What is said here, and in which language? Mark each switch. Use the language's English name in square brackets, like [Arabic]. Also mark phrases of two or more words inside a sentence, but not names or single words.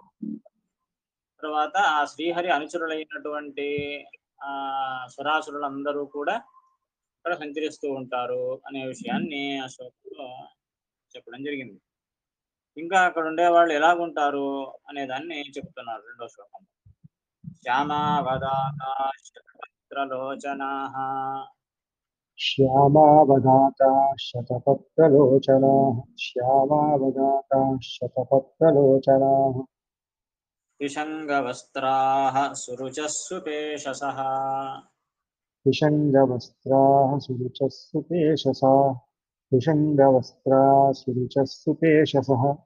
[Telugu] తర్వాత ఆ శ్రీహరి అనుచరులైనటువంటి సురాసురులందరూ కూడా అక్కడ సంచరిస్తూ ఉంటారు అనే విషయాన్ని ఆ శ్లోకంలో చెప్పడం జరిగింది. ఇంకా అక్కడ ఉండేవాళ్ళు ఎలాగుంటారు అనే దాన్ని చెప్తున్నారు రెండో శ్లోకం. [Sanskrit] శ్యామావదాతాశ్చత్రలోచనాః श्यामावदाताः शतपत्रलोचनाः श्यामावदाताः शतपत्रलोचनाः विषङ्गवस्त्राः सुरुचः सुपेशसः विषङ्गवस्त्राः सुरुचः सुपेशसाः विषङ्गवस्त्राः सुरुचः सुपेशसः